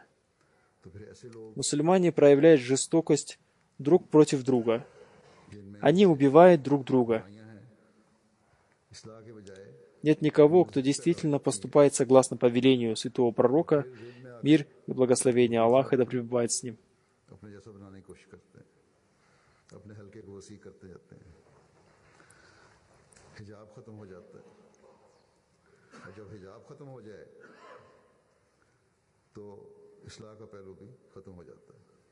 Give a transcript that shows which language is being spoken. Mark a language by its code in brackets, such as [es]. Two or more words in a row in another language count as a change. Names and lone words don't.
[ru] Мусульмане проявляют жестокость друг против друга. Они убивают друг друга. Нет никого, кто действительно поступает согласно повелению святого пророка, мир и благословение Аллаха да пребывает с ним. [ur] اپنے جیسا بنانے کی کوشش کرتے ہیں، اپنے حلقے کو وسیع کرتے جاتے ہیں، حجاب ختم ہو جاتا ہے، اور جب حجاب ختم ہو جائے تو اصلاح کا پہلو بھی ختم ہو جاتا ہے.